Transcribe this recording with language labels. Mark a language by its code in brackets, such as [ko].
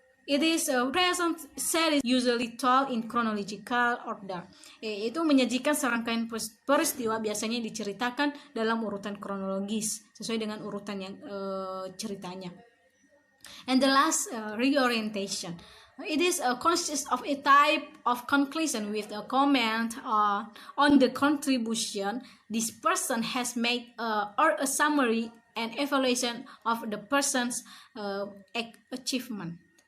[en] It is a present series usually told in chronological order. [id] Itu menyajikan serangkaian peristiwa biasanya diceritakan dalam urutan kronologis sesuai dengan urutan yang ceritanya. [en] And the last, reorientation. It is consists of a type of conclusion with a comment on the contribution this person has made or a summary and evaluation of the person's achievement.